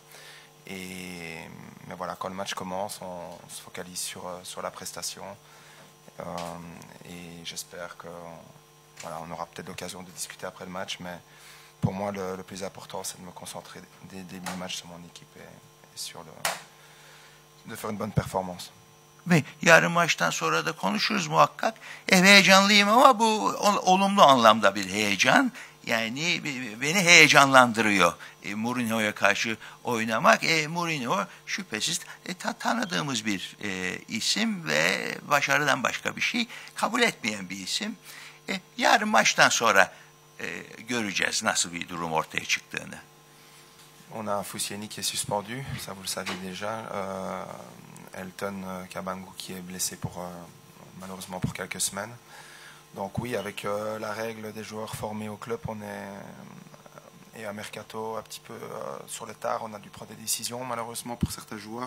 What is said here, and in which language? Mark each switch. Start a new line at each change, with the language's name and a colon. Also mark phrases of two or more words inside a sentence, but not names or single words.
French: Mais voilà, quand le match commence, on se focalise sur la prestation. Et j'espère qu'on aura peut-être l'occasion de discuter après le match. Mais pour moi, le plus important, c'est de me concentrer dès le début du match sur mon équipe et de faire une bonne performance.
Turkish: Ve yarın maçtan sonra da konuşuruz muhakkak. Heyecanlıyım ama bu olumlu anlamda bir heyecan. Yani beni heyecanlandırıyor Mourinho'ya karşı oynamak. Mourinho şüphesiz tanıdığımız bir isim ve başarıdan başka bir şey kabul etmeyen bir isim. Yarın maçtan sonra göreceğiz nasıl bir durum ortaya çıktığını.
French: On a Foussieni qui est suspendu, ça vous le savez déjà. Elton Kabangu qui est blessé malheureusement pour quelques semaines. Donc oui, avec la règle des joueurs formés au club, et à Mercato un petit peu sur le tard, on a dû prendre des décisions malheureusement pour certains joueurs.